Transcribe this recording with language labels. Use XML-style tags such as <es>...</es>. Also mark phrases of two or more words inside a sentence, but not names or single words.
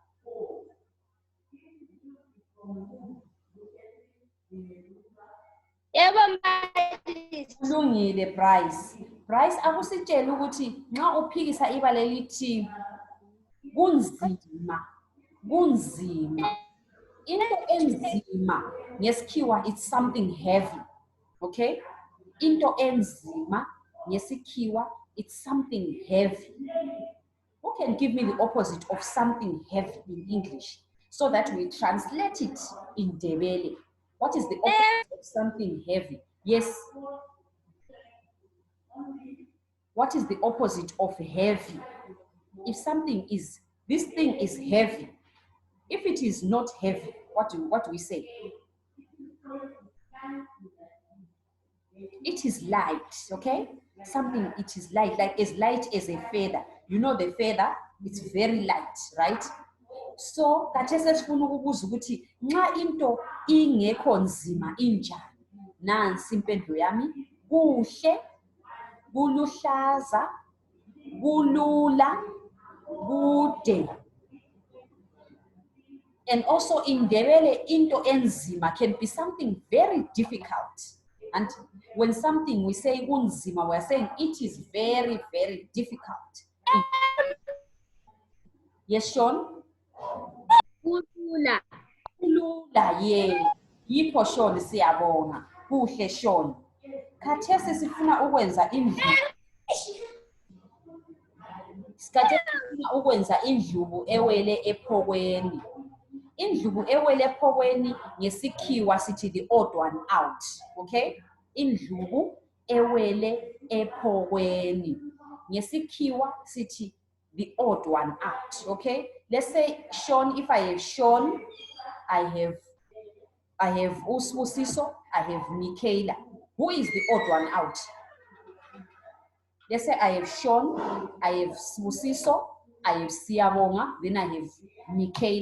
<nd>Yebo mbalisi. Kulungile Bryce. Bryce akusitshela ukuthi nxa uphikisa ibala elithi kunzima. Kunzima. Into enzima ngesikhiwa</nd> <en>it's something heavy.</en> <nd>Okay? Into enzima ngesikhiwa</nd> <en>it's something heavy. Who can give me the opposite of something heavy in English so that we translate it in Ndebele? What is the opposite of something heavy? Yes. What is the opposite of heavy? if something is, this thing is heavy. If it is not heavy, what do we say? It is light, okay? Something, it is light, like as light as a feather. You know the feather, it's very light, right?</en> <nd>So kathesi sifuna ukubuza ukuthi nxa into ingekho nzima injani. Nansi impendulo yami, kuhle, kuluhlaza, kulula, kude.</nd> <en>And also in Ndebele,</en> <nd>into enzima</nd> <en>can be something very difficult. And when something we say unzima, we're saying it is very, very difficult. Yes, Sean?</en> <nd>Kulula. Kulula, yeah. Yipho Sean siyabonga. Kuhle Sean. Khathesi sifuna ukwenza indlubu. Khathesi sifuna ukwenza indlubu ewele ephokweni. Indlubu ewele ephokweni ngesikhiwa sithi</nd> <en>the odd one out,</en> <nd>okay? Indlubu ewele ephokweni ngesikhiwa sithi</nd> <en>the odd one out,</en> <nd>okay?</nd> <en>Let's say Sean, if I have Sean, I have Usbusiso, I have Michaela. Who is the odd one out? Let's say I have Sean, I have Sbusiso, I have Siyabonga, then I have Michaela.</en>